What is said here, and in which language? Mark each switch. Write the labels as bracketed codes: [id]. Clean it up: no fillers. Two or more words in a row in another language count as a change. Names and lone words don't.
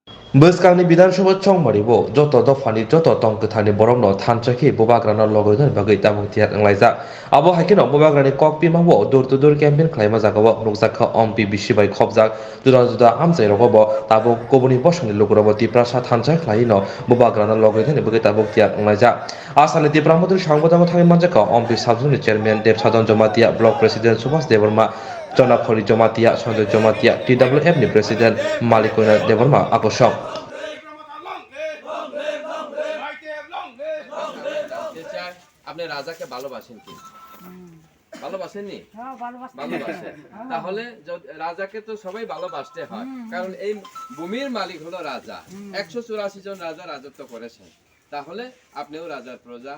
[trp] Bwskangni Bidhansabha chongmaribo joto dofani joto tongkwthani borokno thanchakhi bobagrano logoidon bagui tabuk tiyak wnglaijak. Abo haikeno bobagrani kokpimao [en] door to door campaign [trp] khlaima jagao nukjakha ompi bisibai khopjak juda juda hamchairogo tabuk koboni bosongni logorobo tiprasa thanchak khlaino bobagrano logoidon bagui tabuk tiyak wnglaijak. Asani Tipramodri সংবাদদাতা থাকি manjaka ompi sabjuni chairman Dev Sadon Jomatia block president Subhas Devarma Chonakori Jomatia Sanjay Jomatia TWF ni president Malikona Devarma akosok [bn] আপনি রাজাকে ভালোবাসেন কি? ভালোবাসেননি? ভালোবাসেন। তাহলে রাজাকে তো সবাই ভালোবাসতে হয়, কারণ এই ভূমির মালিক হলো রাজা। 184 জন রাজা রাজত্ব করেছেন। তাহলে আপনিও রাজার প্রজা।